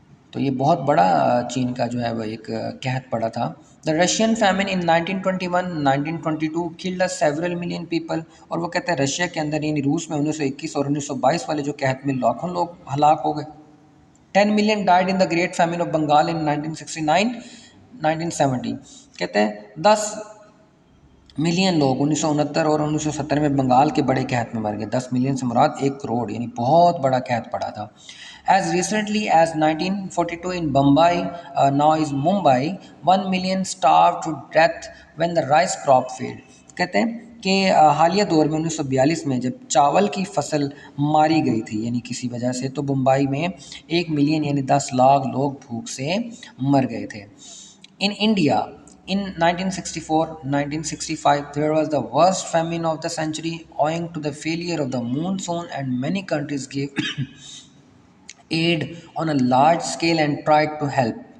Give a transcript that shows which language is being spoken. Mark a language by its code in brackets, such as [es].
[ur] تو یہ بہت بڑا چین کا جو ہے وہ ایک قحط پڑا تھا. [en] The Russian famine in 1921-1922 killed several million people. [ur] اور وہ کہتے ہیں رشیا کے اندر یعنی روس میں 1921 اور 1922 والے جو قحط میں لاکھوں لوگ ہلاک ہو گئے. [en] 10 million died in the great famine of Bengal in 1969-1970. [ur] کہتے ہیں 10 ملین لوگ 1969 اور 1970 میں بنگال کے بڑے قحط میں مر گئے. 10 ملین سے مراد 1 کروڑ، یعنی بہت بڑا قحط پڑا تھا. [en] As recently as 1942 in Bombay, now is Mumbai, 1 million starved to death when the rice crop failed. [ur] کہتے ہیں کہ حالیہ دور میں 1942 میں جب چاول کی فصل ماری گئی تھی یعنی کسی وجہ سے، تو بمبئی میں 1 ملین یعنی 10 لاکھ لوگ بھوک سے مر گئے تھے. [en] In India, in 1964-1965, there was the worst famine of the century owing to the failure of the monsoon, and many countries gave aid on a large scale and tried to help.